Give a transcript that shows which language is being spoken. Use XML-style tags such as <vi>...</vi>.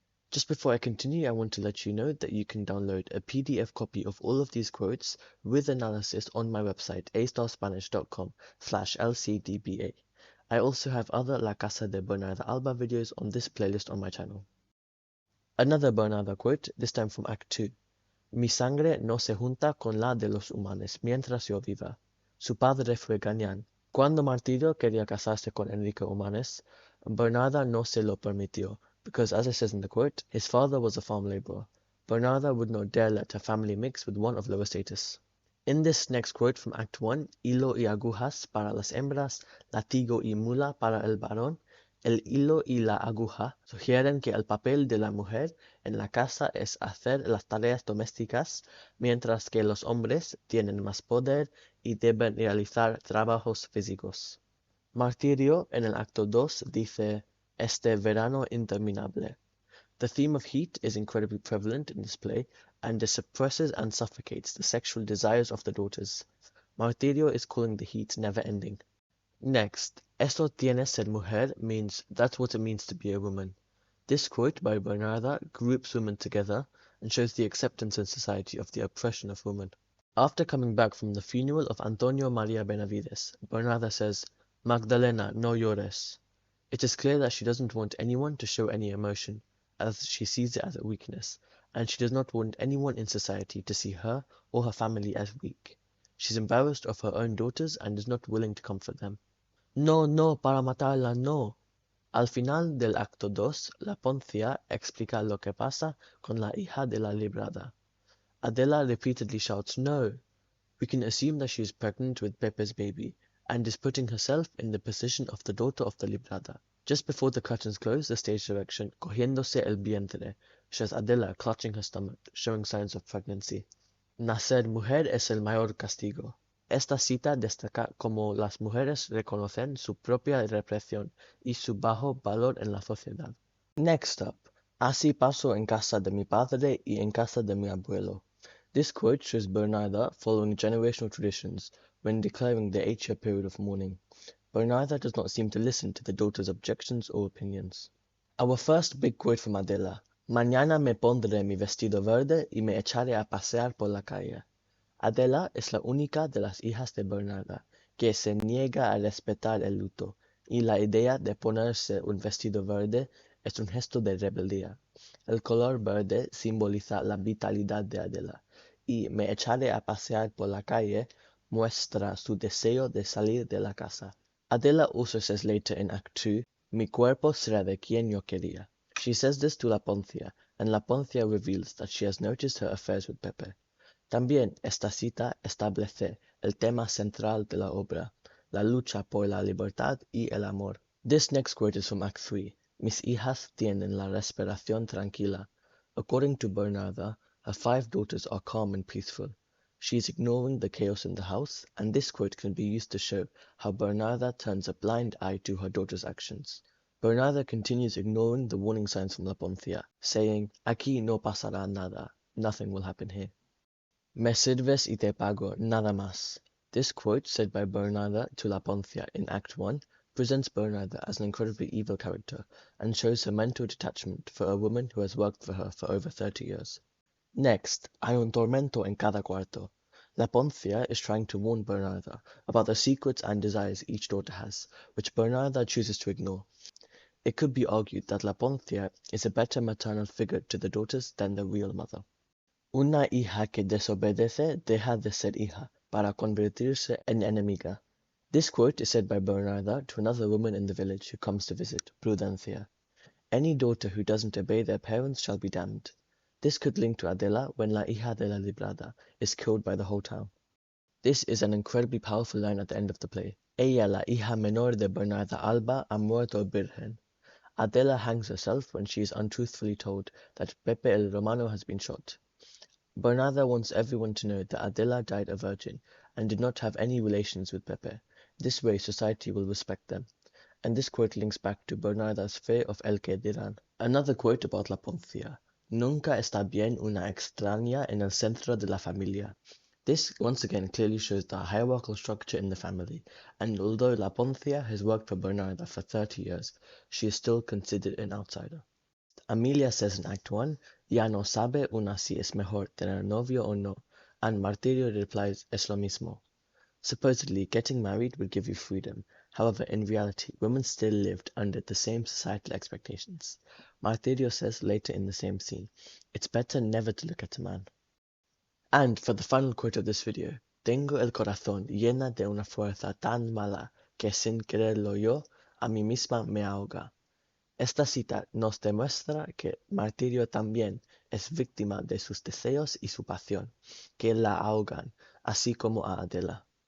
<en>Just before I continue, I want to let you know that you can download a PDF copy of all of these quotes with analysis on my website astarspanish.com/lcdba. I also have other La Casa de Bernarda Alba videos on this playlist on my channel. Another Bernarda quote, this time from Act 2.</en> <es>Mi sangre no se junta con la de los humanos mientras yo viva. Su padre fue Gañán. Cuando Martirio quería casarse con Enrique Humanes, Bernarda no se lo permitió,</es> <en>because as it says in the quote, his father was a farm laborer. Bernarda would not dare let her family mix with one of lower status. In this next quote from Act 1,</en> <es>hilo y agujas para las hembras, latigo y mula para el varón, el hilo y la aguja sugieren que el papel de la mujer en la casa es hacer las tareas domésticas, mientras que los hombres tienen más poder y deben realizar trabajos físicos. Martirio en el acto 2 dice, este verano interminable.</es> <en>The theme of heat is incredibly prevalent in this play, and it suppresses and suffocates the sexual desires of the daughters. Martirio is calling the heat never-ending. Next,</en> <es>eso tiene ser mujer</es> <en>means that's what it means to be a woman. This quote by Bernarda groups women together and shows the acceptance in society of the oppression of women. After coming back from the funeral of Antonio Maria Benavides, Bernarda says,</en> <es>Magdalena, no llores.</es> <en>It is clear that she doesn't want anyone to show any emotion, as she sees it as a weakness, and she does not want anyone in society to see her or her family as weak. She's embarrassed of her own daughters and is not willing to comfort them.</en> <es>No, no, para matarla, no. Al final del acto 2, la poncia explica lo que pasa con la hija de la librada.</es> <en>Adela repeatedly shouts, no. We can assume that she is pregnant with Pepe's baby, and is putting herself in the position of the daughter of the librada. Just before the curtains close, the stage direction,</en> <es>cogiéndose el vientre,</es> <en>shows Adela clutching her stomach, showing signs of pregnancy.</en> <es>Nacer mujer es el mayor castigo. Esta cita destaca cómo las mujeres reconocen su propia represión y su bajo valor en la sociedad.</es> <en>Next up,</en> <es>así pasó en casa de mi padre y en casa de mi abuelo.</es> <en>This quote shows Bernarda following generational traditions when declaring the 8-year period of mourning. Bernarda does not seem to listen to the daughter's objections or opinions. Our first big quote from Adela.</en> <es>Mañana me pondré mi vestido verde y me echaré a pasear por la calle. Adela es la única de las hijas de Bernarda que se niega a respetar el luto, y la idea de ponerse un vestido verde es un gesto de rebeldía. El color verde simboliza la vitalidad de Adela, y me echaré a pasear por la calle muestra su deseo de salir de la casa.</es> <en>Adela also says later in Act 2,</en> <es>mi cuerpo será de quien yo quería.</es> <en>She says this to La Poncia, and La Poncia reveals that she has noticed her affairs with Pepe.</en> <es>También esta cita establece el tema central de la obra, la lucha por la libertad y el amor.</es> <en>This next quote is from Act 3.</en> <es>Mis hijas tienen la respiración tranquila.</es> <en>According to Bernarda, her 5 daughters are calm and peaceful. She is ignoring the chaos in the house, and this quote can be used to show how Bernarda turns a blind eye to her daughter's actions. Bernarda continues ignoring the warning signs from La Poncia, saying,</en> <es>Aquí no pasará nada,</es> <en>nothing will happen here.</en> <es>Me sirves y te pago, nada más.</es> <en>This quote, said by Bernarda to La Poncia in Act 1, presents Bernarda as an incredibly evil character and shows her mental detachment for a woman who has worked for her for over 30 years. Next,</en> <es>hay un tormento en cada cuarto.</es> <en>La Poncia is trying to warn Bernarda about the secrets and desires each daughter has, which Bernarda chooses to ignore. It could be argued that La Poncia is a better maternal figure to the daughters than the real mother.</en> <es>Una hija que desobedece deja de ser hija para convertirse en enemiga.</es> <en>This quote is said by Bernarda to another woman in the village who comes to visit, Prudencia. Any daughter who doesn't obey their parents shall be damned. This could link to Adela when</en> <es>La hija de la librada</es> <en>is killed by the whole town. This is an incredibly powerful line at the end of the play.</en> <es>Ella, la hija menor de Bernarda Alba, ha muerto virgen.</es> <en>Adela hangs herself when she is untruthfully told that Pepe el Romano has been shot. Bernarda wants everyone to know that Adela died a virgin and did not have any relations with Pepe. This way society will respect them. And this quote links back to Bernarda's fear of</en> <es>el que dirán.</es> <en>Another quote about La Poncia.</en> <es>Nunca está bien una extraña en el centro de la familia.</es> <en>This once again clearly shows the hierarchical structure in the family, and although La Poncia has worked for Bernarda for 30 years, she is still considered an outsider. Amelia says in Act 1,</en> <es>ya no sabe una si es mejor tener novio o no,</es> <en>and Martirio replies,</en> <es>es lo mismo.</es> <en>Supposedly, getting married would give you freedom. However, in reality, women still lived under the same societal expectations. Martirio says later in the same scene, it's better never to look at a man. And for the final quote of this video,</en> <es>tengo el corazón llena de una fuerza tan mala que sin quererlo yo, a mí misma me ahoga. Esta cita nos demuestra que Martirio también es víctima de sus deseos y su pasión, que la ahogan, así como a Adela.</es>